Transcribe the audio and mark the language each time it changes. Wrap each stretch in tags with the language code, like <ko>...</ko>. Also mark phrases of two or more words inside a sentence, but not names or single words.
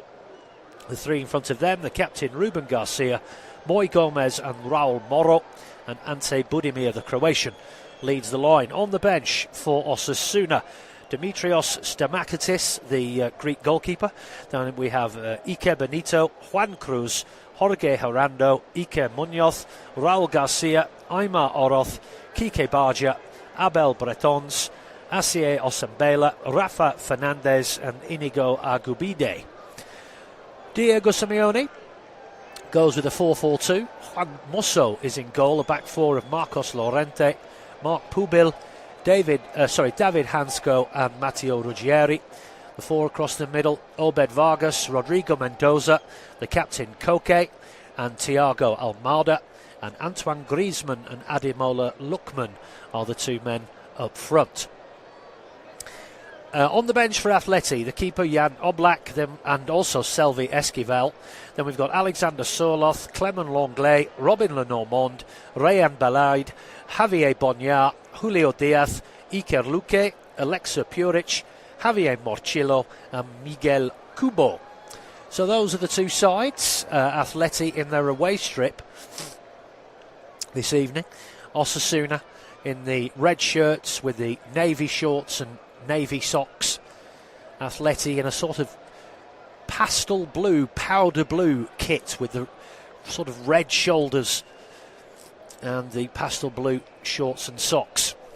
<en>The 3 in front of them, the captain Ruben Garcia, Moy Gomez and Raul Moro, and Ante Budimir, the Croatian, leads the line. On the bench for Osasuna, Dimitrios Stamakatis, the Greek goalkeeper. Then we have Ike Benito, Juan Cruz, Jorge Herando, Ike Munoz, Raul Garcia, Aymar Oroz, Kike Barja, Abel Bretons, Asier Osambela, Rafa Fernandez and Inigo Agubide. Diego Simeone goes with a 4-4-2. Juan Musso is in goal, a back 4 of Marcos Llorente, Mark Pubil, David Hansco and Matteo Ruggieri. The 4 across the middle, Obed Vargas, Rodrigo Mendoza, the captain Koke and Thiago Almada, and Antoine Griezmann and Ademola Lookman are the 2 men up front. On the bench for Atleti, the keeper Jan Oblak and also Selvi Esquivel. Then we've got Alexander Sorloth, Clement Lenglet, Robin Lenormand, Rayan Balaid, Javier Bonyar, Julio Diaz, Iker Luque, Alexa Puric, Javier Morchillo and Miguel Cubo. So those are the 2 sides. Atleti in their away strip this evening. Osasuna in the red shirts with the navy shorts and navy socks. Atleti in a sort of pastel blue, powder blue kit with the sort of red shoulders and the pastel blue shorts and socks.</en>